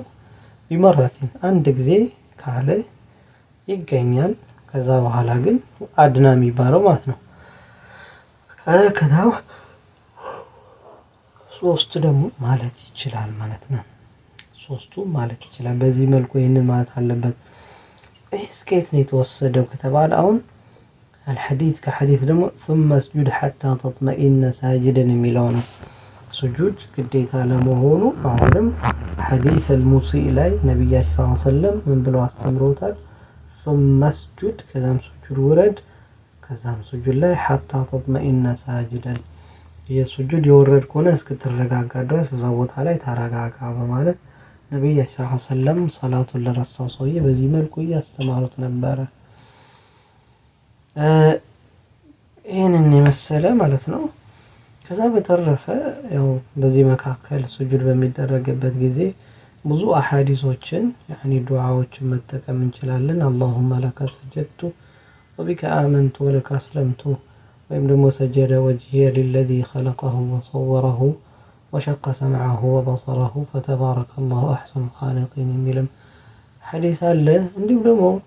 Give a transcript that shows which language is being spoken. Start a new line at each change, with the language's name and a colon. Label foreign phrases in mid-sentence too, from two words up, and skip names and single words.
Amharic: ቢመረቲን አንድ ጊዜ ካለ ይገኛል። ከዛ በኋላ ግን አድና የሚባለው ማለት ነው። ከዛ ሶስት ደግሞ ማለት ይችላል ማለት ነው። ሶስቱ ማለት ይችላል። በዚህ መልኩ ይህንን ማለት አለበት። እስከ የት ነው የተወሰደው ከተባለ አሁን አልሐዲስ ከሐዲስ ደግሞ
Arabic: ثم اسجد حتى تطمئن ساجدا
Amharic: የሚለው ነው። ሱጁድ ግዴታ ለመሆኑ አሁንም
Arabic: حديث المسيء
Amharic: ላይ ነብያችን
Arabic: صلى الله عليه وسلم
Amharic: ምን ብለው አስተምሮታል?
Arabic: ثم اسجد
Amharic: ከዛም ሱጁድ ውረድ ከዛም ሱጁድ ላይ
Arabic: حتى تطمئن ساجدا
Amharic: የሱጁድ የወረድ ከሆነ እስክትረጋጋ ድረስ እዛ ቦታ ላይ ተረጋጋ በማለት ነብያችን
Arabic: صلى الله عليه وسلم
Amharic: ሰላቱን ለረሳው ሰውዬ በዚህ መልኩ እያስተማሩት ነበረ። ይሄንን የመሰለ ማለት ነው። ከዛ በተረፈ ያው በዚህ መካከል ሱጁድ በሚደረግበት ጊዜ ብዙ አሐዲሶችን ያኒ ዱዓዎችን መጠቀም እንችላለን።
Arabic: اللهم لك سجدت وبك آمنت ولك أسلمت
Amharic: ወይም ደግሞ
Arabic: سجد وجهي للذي خلقه وصوره وشق سمعه وبصره فتبارك الله أحسن الخالقين
Amharic: የሚልም ሐዲስ አለ። እንዲሁም ደግሞ